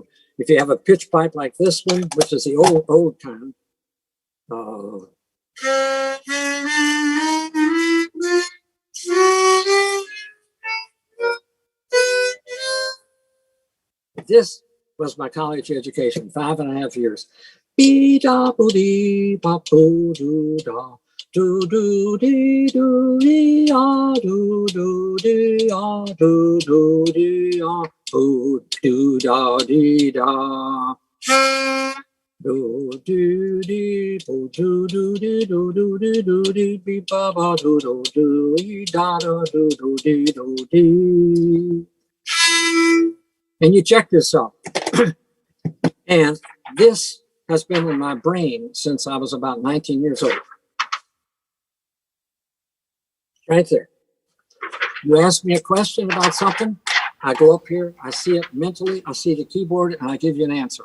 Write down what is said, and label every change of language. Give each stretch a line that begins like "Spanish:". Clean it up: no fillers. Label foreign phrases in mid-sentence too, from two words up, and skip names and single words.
English: If you have a pitch pipe like this one, which is the old kind, this was my college education, 5.5 years. Be da boo dee ba boo doo da do do dee do dee ah do do dee ah do do dee ah boo do da dee da do do dee boo do do dee do do dee do dee be ba ba do do do dee da da do do dee do dee. And you check this out. And this has been in my brain since I was about 19 years old. Right there. You ask me a question about something, I go up here, I see it mentally, I see the keyboard, and I give you an answer.